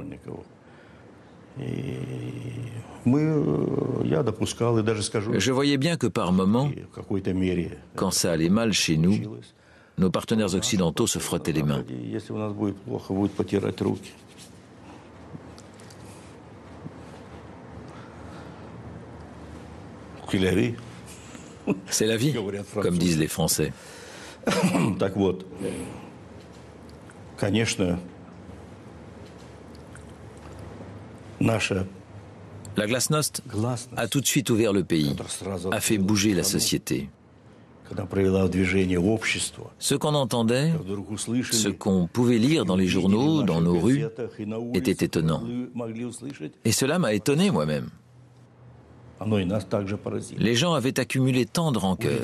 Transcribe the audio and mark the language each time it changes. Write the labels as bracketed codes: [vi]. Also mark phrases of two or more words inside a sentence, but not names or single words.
[fr] Je voyais bien que par moments, quand ça allait mal chez nous, nos partenaires occidentaux se frottaient les mains. C'est la vie, comme disent les Français. [ru] Так вот, конечно, наша [fr] La glasnost a tout de suite ouvert le pays, a fait bouger la société. Ce qu'on entendait, ce qu'on pouvait lire dans les journaux, dans nos rues, était étonnant. Et cela m'a étonné moi-même. Les gens avaient accumulé tant de rancœur.